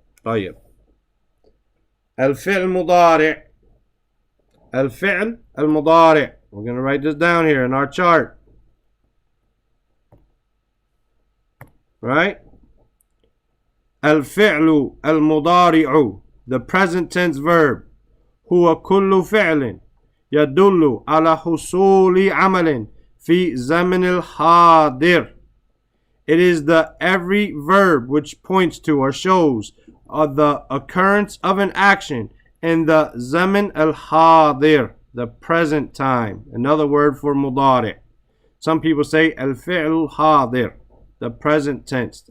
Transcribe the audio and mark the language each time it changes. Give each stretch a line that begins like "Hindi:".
Arabic: طيب. الفعل المضارع. الفعل المضارع.
English: We're going to write this down here in our chart. Right?
Arabic: الفعل المضارع,
English: the present tense verb.
Arabic: هو كل فعل يدل على حصول عمل في زمن الحاضر.
English: It is the every verb which points to or shows the occurrence of an action in the zaman al-hadir, the present time. Another word for mudari. Some people say al-fi'l hadir, the present tense.